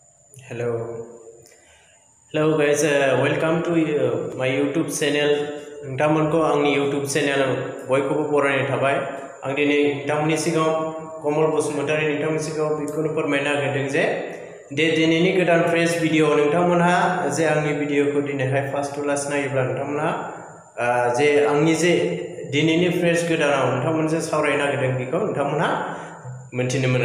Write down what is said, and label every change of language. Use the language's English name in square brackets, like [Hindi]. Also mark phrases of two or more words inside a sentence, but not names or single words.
[English] Hello, hello guys. Welcome to my YouTube channel. [Bodo] नोंथांमोनखौ आंनि [English] YouTube channel [Bodo] बयखौबो बरायनाय थाबाय। आं दिनै नोंथांमोननि सिगाङाव कमल बसुमतारी नोंथांमोननि सिगाङाव बेखौनो फोरमायनो नागिरदों जे दिनैनि गोदान [English] fresh video [Bodo] नोंथांमोनहा जे आंनि भिडिअखौ दिनैहाय [English] first to last [Bodo] नायोब्ला नोंथांमोनहा जे आंनि जे दिनैनि फ्रेश गोदानाव नोंथांमोनजों सावरायनो नागिरदों बेखौ नोंथांमोनहा मोनथिनो मोनो।